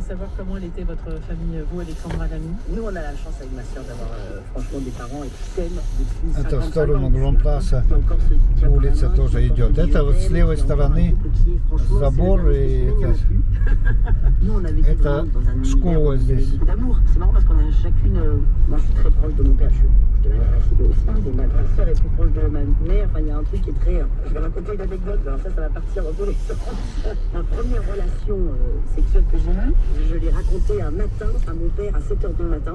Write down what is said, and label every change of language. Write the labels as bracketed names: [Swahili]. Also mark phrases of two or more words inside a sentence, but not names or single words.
[Russian] Это в сторону Гран-Пласа улица тоже идет. Это вот с левой стороны забор, и это школа здесь. [French] Ma sœur est plus proche de ma mère, enfin il y a un truc qui est très... Je vais raconter une anecdote, alors ça va partir dans tous les sens. Ma première relation sexuelle que j'ai eue, je l'ai raconté un matin à mon père à 7h du matin.